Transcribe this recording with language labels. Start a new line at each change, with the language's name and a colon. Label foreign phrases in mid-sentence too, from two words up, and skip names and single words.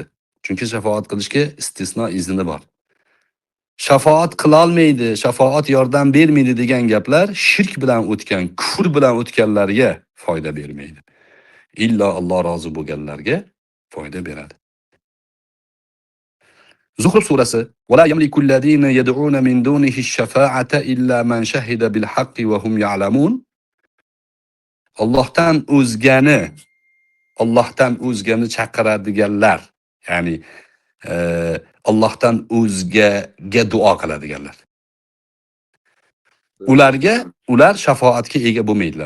Uzbek: Chunki shafoat qilishga istisno izni bor. Shafoat qila olmaydi, shafoat yordam bermaydi degan gaplar shirk bilan o'tgan, kufr bilan o'tganlarga foyda bermaydi. Illo Alloh rozi bo'lganlarga foyda beradi.
Arabic: Zuhruf surasi: "ولا يملك الذين يدعون من دونه الشفاعة إلا من شهد بالحق وهم يعلمون."
Uzbek: Allohdan o'zgani chaqiradiganlar, ya'ni Allohdan o'zgaga duo qiladiganlar. Ular shafoatga ega bo'lmaydilar.